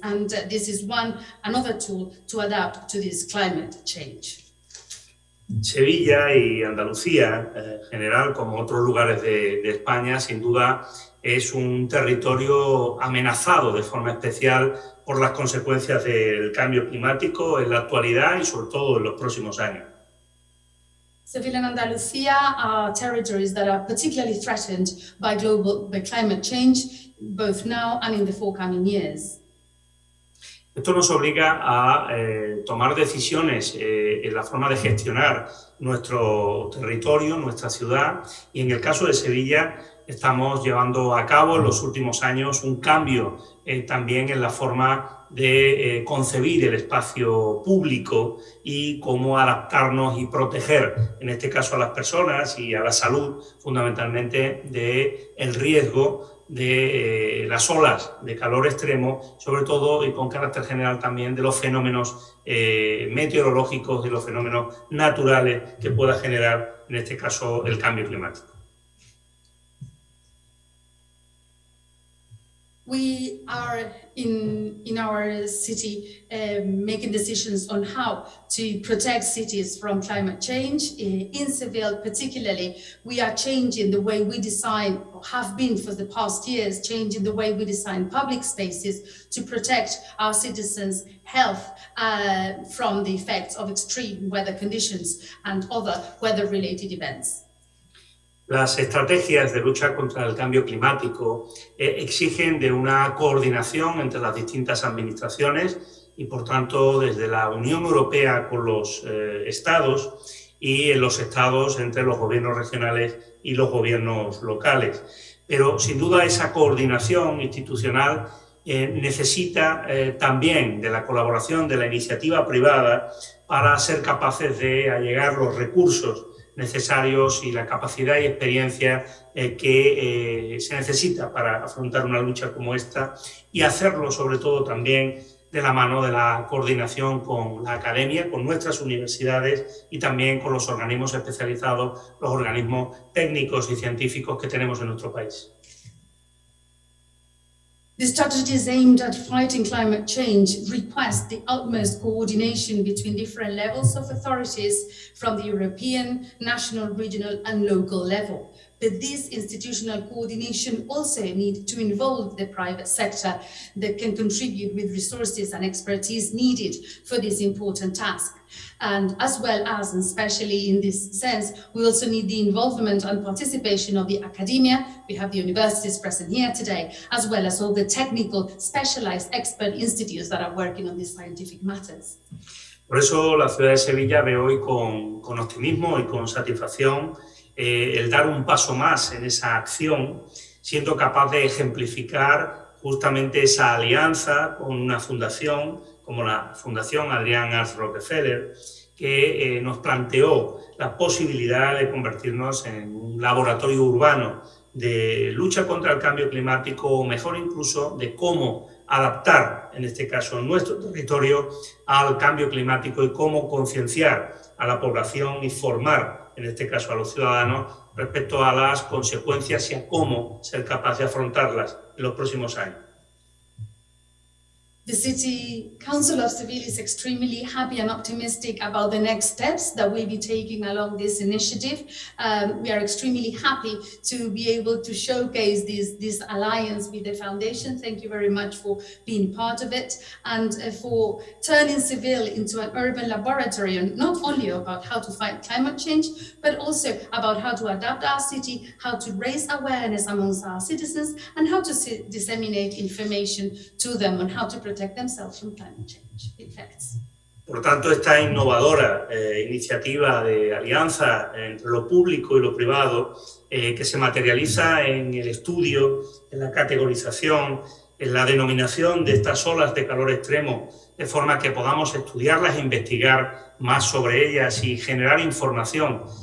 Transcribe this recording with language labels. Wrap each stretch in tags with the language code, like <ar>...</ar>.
<en>And this is another tool to adapt to this climate change.</en> <es>Sevilla y Andalucía, en general, como otros lugares de España, sin duda es un territorio amenazado de forma especial por las consecuencias del cambio climático en la actualidad y sobre todo en los próximos años.</es> <en>Seville and Andalusia are territories that are particularly threatened by climate change, both now and in the forthcoming years.</en> <es>Esto nos obliga a tomar decisiones en la forma de gestionar nuestro territorio, nuestra ciudad, y en el caso de Sevilla estamos llevando a cabo en los últimos años un cambio también en la forma de concebir el espacio público y cómo adaptarnos y proteger, en este caso a las personas y a la salud, fundamentalmente del riesgo de las olas de calor extremo, sobre todo y con carácter general también de los fenómenos meteorológicos, de los fenómenos naturales que pueda generar, en este caso, el cambio climático.</es> <en>We are in our city making decisions on how to protect cities from climate change. In Seville particularly, we are changing the way we design, or have been for the past years, changing the way we design public spaces to protect our citizens' health from the effects of extreme weather conditions and other weather-related events.</en> <es>Las estrategias de lucha contra el cambio climático exigen de una coordinación entre las distintas administraciones y, por tanto, desde la Unión Europea con los estados y en los estados entre los gobiernos regionales y los gobiernos locales. Pero, sin duda, esa coordinación institucional necesita también de la colaboración de la iniciativa privada para ser capaces de allegar los recursos necesarios y la capacidad y experiencia que se necesita para afrontar una lucha como esta y hacerlo sobre todo también de la mano de la coordinación con la academia, con nuestras universidades y también con los organismos especializados, los organismos técnicos y científicos que tenemos en nuestro país.</es> <en>The strategies aimed at fighting climate change request the utmost coordination between different levels of authorities from the European, national, regional and local level. But this institutional coordination also needs to involve the private sector that can contribute with resources and expertise needed for this important task. And as well as, and especially in this sense, we also need the involvement and participation of the academia. We have the universities present here today, as well as all the technical, specialized expert institutes that are working on these scientific matters.</en> <es>Por eso la ciudad de Sevilla ve hoy con optimismo y con satisfacción el dar un paso más en esa acción, siendo capaz de ejemplificar justamente esa alianza con una fundación como la Fundación Adrian Arts Rockefeller, que nos planteó la posibilidad de convertirnos en un laboratorio urbano de lucha contra el cambio climático, o mejor incluso de cómo adaptar, en este caso, nuestro territorio al cambio climático y cómo concienciar a la población y formar, en este caso, a los ciudadanos respecto a las consecuencias y a cómo ser capaz de afrontarlas en los próximos años.</es> <en>The City Council of Seville is extremely happy and optimistic about the next steps that we'll be taking along this initiative. We are extremely happy to be able to showcase this alliance with the foundation. Thank you very much for being part of it and for turning Seville into an urban laboratory, and not only about how to fight climate change, but also about how to adapt our city, how to raise awareness amongst our citizens, and how to disseminate information to them on how to protect themselves from climate change effects.</en> <es>Por tanto, esta innovadora iniciativa de alianza entre lo público y lo privado, que se materializa en el estudio, en la categorización, en la denominación de estas olas de calor extremo, de forma que podamos estudiarlas e investigar más sobre ellas y generar información</es>